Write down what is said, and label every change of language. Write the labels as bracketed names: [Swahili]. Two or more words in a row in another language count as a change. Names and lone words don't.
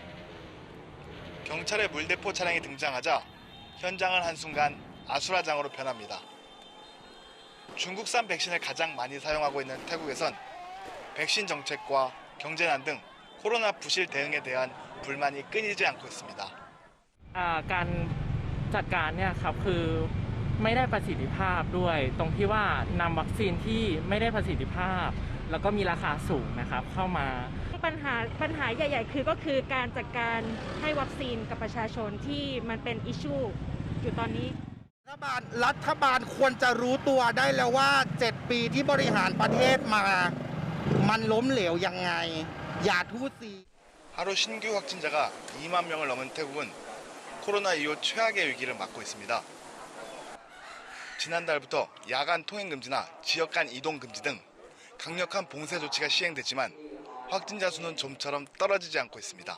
[Korean] 경찰의 물대포 차량이 등장하자 현장은 한순간 아수라장으로 변합니다. 중국산 백신을 가장 많이 사용하고 있는 태국에선 백신 정책과 경제난 등 코로나 부실 대응에 대한 불만이 끊이지 않고 있습니다. [Thai] การจัดการเนี่ยครับคือไม่ได้ประสิทธิภาพด้วยตรงที่ว่านำวัคซีนที่ไม่ได้ประสิทธิภาพแล้วก็มีราคาสูงนะครับเข้ามา ปัญหาใหญ่ๆก็คือการจัดการให้วัคซีนกับประชาชนที่มันเป็นอิชชูอยู่ตอนนี้ รัฐบาลควรจะรู้ตัวได้แล้วว่า7ปีที่บริหารประเทศมามันล้มเหลวยังไงอย่าทู่ซี [Korean] 하루 신규 확진자가 2만 명을 넘은 태국은 코로나 이후 최악의 위기를 맞고 있습니다. 지난달부터 야간 통행 금지나 지역 간 이동 금지 등 강력한 봉쇄 조치가 시행됐지만 확진자 수는 좀처럼 떨어지지 않고 있습니다.